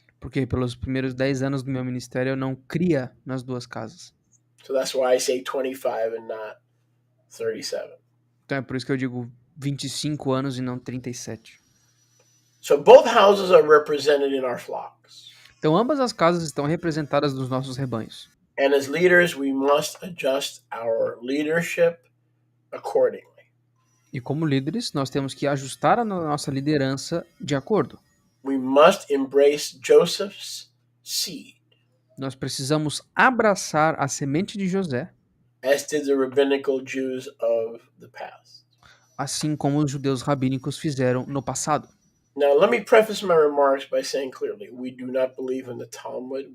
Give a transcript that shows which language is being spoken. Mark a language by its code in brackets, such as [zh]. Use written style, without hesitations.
[pt] Porque pelos primeiros 10 anos do meu ministério eu não cria nas duas casas. [en] So that's why I say 25 and not 37. [pt] Então é por isso que eu digo 25 anos e não 37. [en] So both houses are represented in our flocks. [pt] Então ambas as casas estão representadas nos nossos rebanhos. [en] And as leaders, we must adjust our leadership accordingly. [pt] E como líderes, nós temos que ajustar a nossa liderança de acordo. [en] We must embrace Joseph's seed, [pt] Nós precisamos abraçar a semente de José, [en] as did the rabbinical Jews of the past. [pt] assim como os judeus rabínicos fizeram no passado. [en] Now, let me preface my remarks by saying clearly, we do not believe in the Talmud.